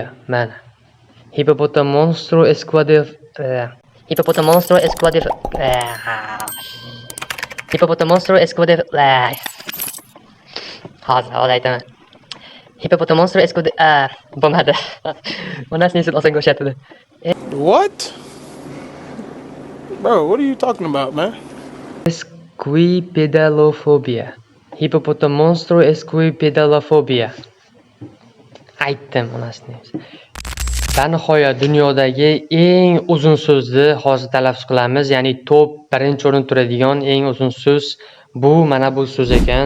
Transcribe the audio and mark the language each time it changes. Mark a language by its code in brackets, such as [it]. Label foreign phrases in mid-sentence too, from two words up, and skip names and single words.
[uz] Mana. Hozir aytaman. Bo'lmadi. Onasini oson ko'rsatdi. [en] What? Bro, what are you talking about, man? [uz] Esquipedalofobia. Hippopotamonstrosexpialidofobia. Aytdim onasini. Va nihoyat dunyodagi eng uzun so'zni hozir talaffuz qilamiz, ya'ni top 1-o'rinda turadigan eng uzun so'z bu mana bu so'z ekan.